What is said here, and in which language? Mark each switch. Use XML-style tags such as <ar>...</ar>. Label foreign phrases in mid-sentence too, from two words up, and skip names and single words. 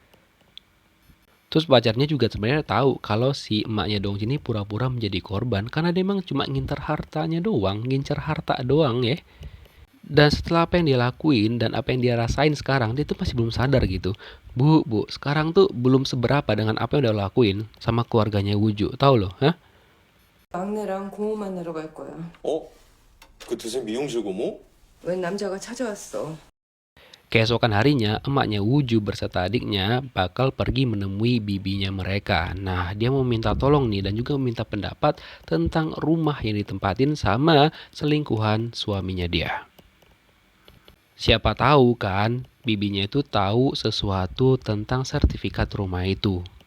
<id>Terus pacarnya juga sebenarnya tahu kalau si emaknya Dongjin ini pura-pura menjadi korban karena dia emang cuma ngincer hartanya doang, ngincer harta doang ya. Dan setelah apa yang dia lakuin dan apa yang dia rasain sekarang, dia tuh masih belum sadar gitu. Bu, sekarang tuh belum seberapa dengan apa yang udah lakuin sama keluarganya Wooju, tahu loh, hah?</id> <ko>막내랑 고모 만나러 갈 거야. 그 두세 미용실 고모? 웬 남자가 찾아왔어.</ko> <id>Keesokan harinya, emaknya Wooju berserta adiknya bakal pergi menemui bibinya mereka. Nah, dia mau minta tolong nih dan juga meminta pendapat tentang rumah yang ditempatin sama selingkuhan suaminya dia. Siapa tahu kan, bibinya itu tahu sesuatu tentang sertifikat rumah itu.</id>